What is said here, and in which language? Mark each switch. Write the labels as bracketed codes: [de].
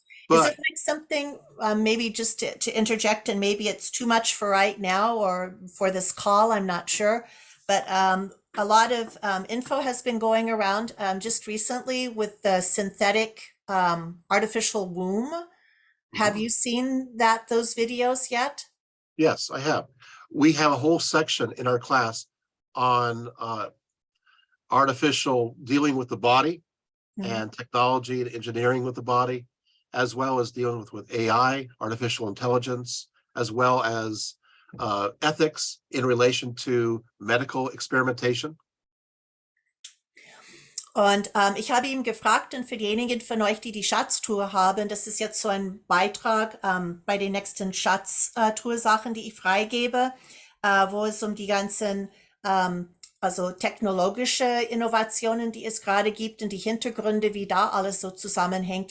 [en] Is But it like something, maybe just to interject, and maybe it's too much for right now or for this call, I'm not sure, but a lot of info has been going around just recently with the synthetic artificial womb. Have you seen those videos yet? yes, I have. We have a whole section in our class on artificial dealing with the body and technology and engineering with the body, as well as dealing with AI, artificial intelligence, as well as ethics in relation to medical experimentation. [de] Und ich habe ihn gefragt, und für diejenigen von euch, die die Schatztour haben, das ist jetzt so ein Beitrag bei den nächsten Schatztour-Sachen, die ich freigebe, wo es um die ganzen also technologische Innovationen, die es gerade gibt und die Hintergründe, wie da alles so zusammenhängt.